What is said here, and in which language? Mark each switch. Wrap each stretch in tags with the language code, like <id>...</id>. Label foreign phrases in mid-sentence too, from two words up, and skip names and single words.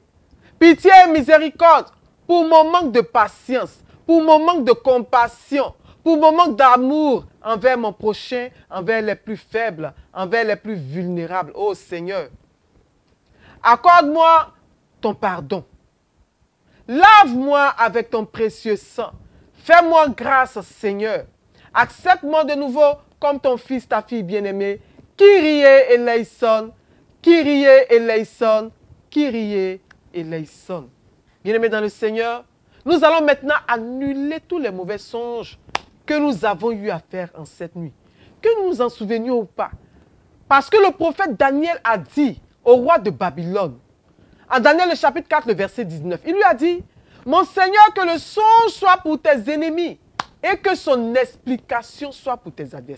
<fr>Pitié et miséricorde pour mon manque de patience, pour mon manque de compassion, pour mon manque d'amour envers mon prochain, envers les plus faibles, envers les plus vulnérables. Oh Seigneur, accorde-moi ton pardon. Lave-moi avec ton précieux sang. Fais-moi grâce, Seigneur. Accepte-moi de nouveau comme ton fils, ta fille bien-aimée.</fr> <el>Kyrie eleison, Kyrie eleison, Kyrie eleison.</el> <fr>Bien-aimés dans le Seigneur, nous allons maintenant annuler tous les mauvais songes que nous avons eu à faire en cette nuit. Que nous nous en souvenions ou pas. Parce que le prophète Daniel a dit au roi de Babylone, en Daniel le chapitre 4, le verset 19, il lui a dit, « Mon Seigneur, que le songe soit pour tes ennemis et que son explication soit pour tes adversaires.</fr>